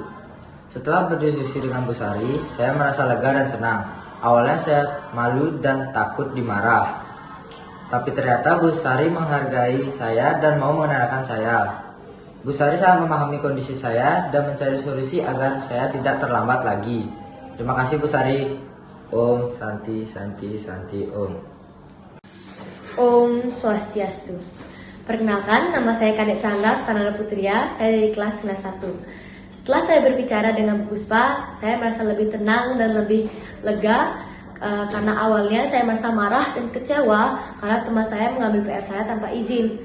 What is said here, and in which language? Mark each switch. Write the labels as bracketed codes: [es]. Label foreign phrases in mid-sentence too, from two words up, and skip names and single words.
[id] Setelah berdiskusi dengan Bu Sari, saya merasa lega dan senang. Awalnya saya malu dan takut dimarah. Tapi ternyata Bu Sari menghargai saya dan mau mengenalkan saya. Bu Sari sangat memahami kondisi saya dan mencari solusi agar saya tidak terlambat lagi. Terima kasih Bu Sari. [sa] ॐ शान्ति शान्ति शान्ति ॐ. ॐ स्वस्त्यस्तु. [id] Perkenalkan, nama saya Kadek Chandra Panara Putria, saya dari kelas 91. Setelah saya berbicara dengan Bu Puspa, saya merasa lebih tenang dan lebih lega karena awalnya saya merasa marah dan kecewa karena teman saya mengambil PR saya tanpa izin.